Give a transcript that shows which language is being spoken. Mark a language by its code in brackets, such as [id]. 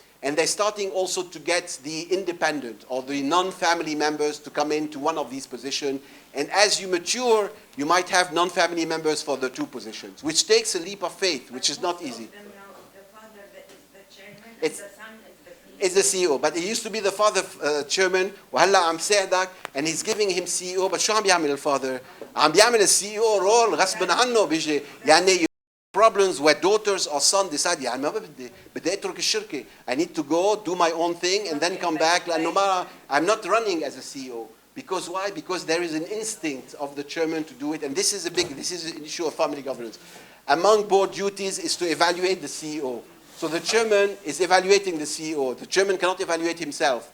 [en] And they're starting also to get the independent or the non-family members to come into one of these positions. And as you mature, you might have non-family members for the two positions, which takes a leap of faith, which is not easy. The father is the chairman, it's, and the son is the CEO. But he used to be the father chairman, [ar] وهلا عم ساعدك, [en] and he's giving him CEO. But [ar] شو عم بيعمل الفاذر؟ عم بيعمل الCEO [en] role [ar] غصبا عنه بيجي يعني [en] problems where daughters or son decide [ar] يعني ما بدي اترك الشركة. [en] I need to go do my own thing and then come back [ar] لأنه ما [en] I'm not running as a CEO. Because why? Because there is an instinct of the chairman to do it, and this is an issue of family governance. Among board duties is to evaluate the CEO. So the chairman is evaluating the CEO. The chairman cannot evaluate himself.